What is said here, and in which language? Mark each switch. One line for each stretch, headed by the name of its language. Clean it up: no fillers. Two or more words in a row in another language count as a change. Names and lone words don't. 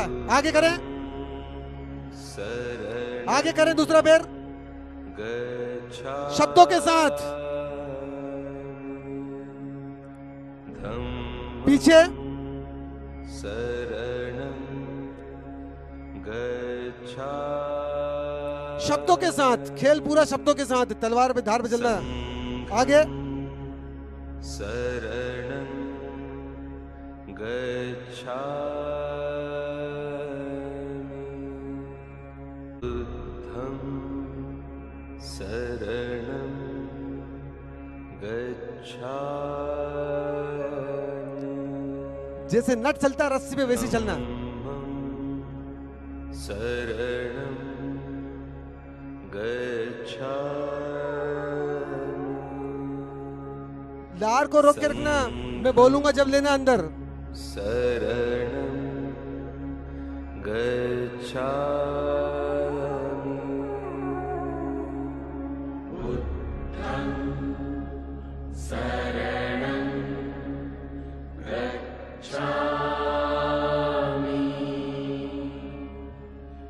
Hindi: आगे करें, आगे करें, दूसरा पैर शब्दों के साथ, पीछे शब्दों के साथ, खेल पूरा शब्दों के साथ, तलवार पे धार पे चलना। आगे
Pali: शरणं गच्छामि बुद्धं शरणं गच्छामि।
Hindi: जैसे नट चलता है रस्सी पे, वैसे चलना।
Pali: शरणं गच्छामि।
Hindi: लार को रोक के रखना, मैं बोलूंगा जब लेना अंदर।
Pali: शरणं गच्छामि बुद्धं शरणं गच्छामि